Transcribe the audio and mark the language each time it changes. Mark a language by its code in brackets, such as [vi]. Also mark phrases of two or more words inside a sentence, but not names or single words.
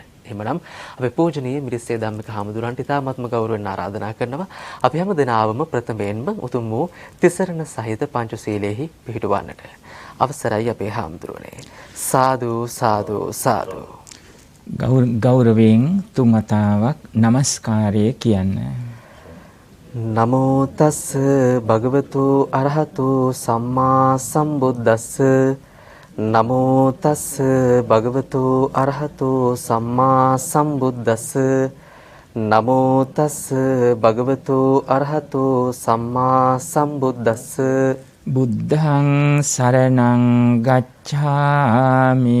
[si] එහෙමනම් අපේ පූජනීය මිරිස්සේ ධම්මික හාමුදුරන්ට ඉතාමත්ම ගෞරවයෙන් ආරාධනා කරනවා අපි හැම දිනාවම ප්‍රථමයෙන්ම උතුම් වූ තිසරණ සහිත පංචශීලයේහි පිහිටවන්නට. අවසරයි අපේ හාමුදුරනේ. සාදු සාදු සාදු. ගෞරවයෙන් තුන් වතාවක් নমස්කාරය කියන්න. [pi] නමෝ තස් භගවතු අරහතු සම්මා සම්බුද්දස්ස නමෝ තස් භගවතු අරහතු සම්මා සම්බුද්දස්ස නමෝ තස් භගවතු අරහතු සම්මා සම්බුද්දස්ස බුද්ධං සරණං ගච්ඡාමි